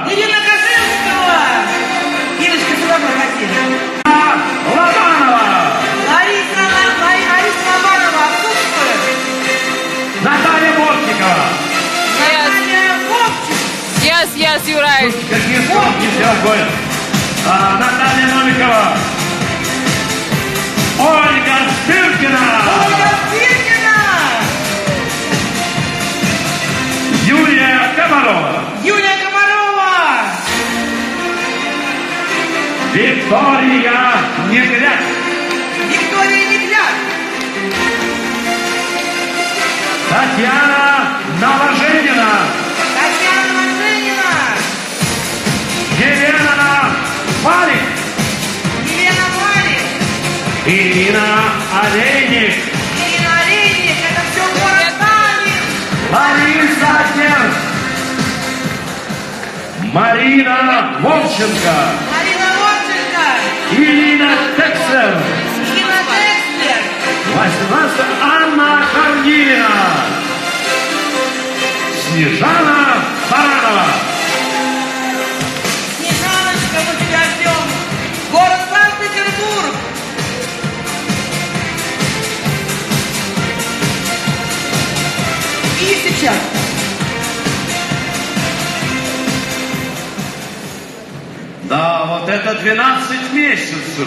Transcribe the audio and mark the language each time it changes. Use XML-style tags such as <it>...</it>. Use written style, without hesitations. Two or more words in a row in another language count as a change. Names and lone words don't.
<ru>Ирина Кожевникова! Ирочка, сюда проходи. Лобанова. Лариса Лобанова отсутствует. Наталья Бортникова. Наталья Вовчик.</ru> <en>Yes, you're right.</en> <ru>Какие скромки все ходят. Наталья Новикова. Ольга Стыркина. Ольга Стыркина. Юлия Комарова. Юлия Комарова. Виктория Негляд. Виктория Негляд. Татьяна Новоженина. Татьяна Маженина. Елена Валик. Елена Валик. Ирина Олейник. Ирина Олейник. Это все город Таллин. Лариса Дерс. Марина Вовченко. Марина Вовченко. Ирина Текслер. Ирина Текслер. 18 Анна Корнилина. Снежана Баранова. Снежаночка, мы тебя ждем. Город Санкт-Петербург. И сейчас. Да, вот это 12 месяцев.</ru>